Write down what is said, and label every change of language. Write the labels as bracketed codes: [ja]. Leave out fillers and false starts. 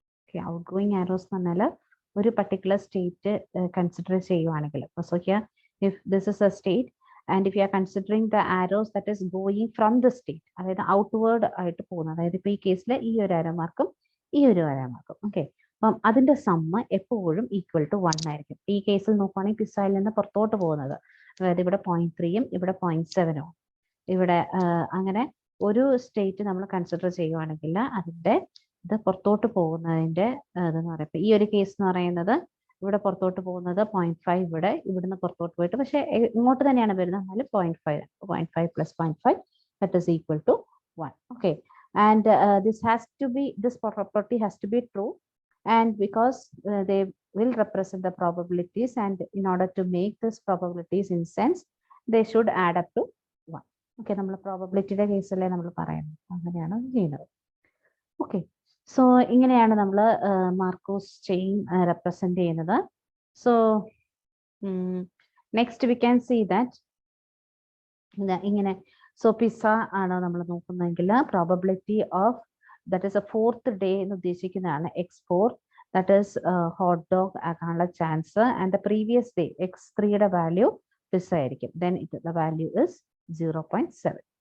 [ml] Okay, outgoing arrows പറഞ്ഞാൽ ഒരു particular state consider ചെയ്യുവാണെങ്കിൽ, [en] so here if this is a state and if you are considering the arrows that is going from the state, [ml] അതായത് outward ആയിട്ട് പോകുന്നത്, അതായത് ഇപ്പൊ ഈ കേസിൽ ഈ ഒരു arrow മാർക്കും ഈ ഒരു arrow മാർക്കും, ഓക്കെ, അപ്പം അതിന്റെ സമ്മ് എപ്പോഴും ഈക്വൽ ടു 1 ആയിരിക്കും. ഈ കേസിൽ നോക്കുവാണെങ്കിൽ പിസ്സയിൽ നിന്ന് പുറത്തോട്ട് പോകുന്നത്, അതായത് ഇവിടെ 0.3ഉം ഇവിടെ 0.7ഉം, ഇവിടെ അങ്ങനെ ഒരു സ്റ്റേറ്റ് നമ്മൾ കൺസിഡർ ചെയ്യുവാണെങ്കിൽ അതിന്റെ ഇത് പുറത്തോട്ട് പോകുന്നതിന്റെ ഇതെന്ന് പറയുമ്പോൾ ഈ ഒരു കേസ് എന്ന് പറയുന്നത് ഇവിടെ പുറത്തോട്ട് പോകുന്നത് 0.5, ഇവിടുന്ന് പുറത്തോട്ട് പോയിട്ട്, പക്ഷെ ഇങ്ങോട്ട് തന്നെയാണ് വരുന്നത്, എന്നാലും [en] 0.5 plus 0.5 that is equal to 1. Okay, and this property has to be true, and because they will represent the probabilities, and in order to make this probabilities in sense they should add up to 1. [ml] Okay, നമ്മൾ പ്രോബബിലിറ്റിയുടെ കേസിലെ നമ്മൾ പറയുന്നത് അങ്ങനെയാണ് ചെയ്യുന്നത്. Okay, so ഇങ്ങനെയാണ് നമ്മൾ Markose chain represent ചെയ്യുന്നത്. [en] so next we can see that [ml] ഇങ്ങനെ, സോ പിസ്സ ആണ് നമ്മൾ നോക്കുന്നതെങ്കിൽ probability of that is A 4th day എന്ന് ഉദ്ദേശിക്കുന്നതാണ് x4, that is hot dog ആകാനുള്ള chance, and the previous day x3യുടെ value pizza ആയിരിക്കും, ദെൻ ദ വാല്യൂ ഇസ് 0.7.